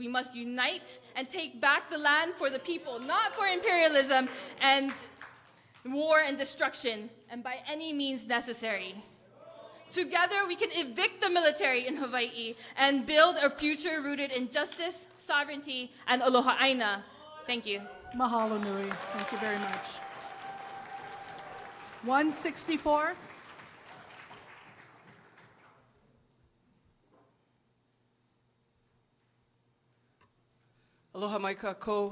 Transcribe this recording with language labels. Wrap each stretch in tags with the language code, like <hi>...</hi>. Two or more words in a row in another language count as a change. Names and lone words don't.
<en>We must unite and take back the land for the people, not for imperialism and war and destruction, and by any means necessary. Together, we can evict the military in Hawaii and build a future rooted in justice, sovereignty, and</en> <haw>aloha aina.</haw> <en>Thank you.</en> <haw>Mahalo nui.</haw> <en>Thank you very much. 164.</en> <haw>Aloha Maika Ko.</haw>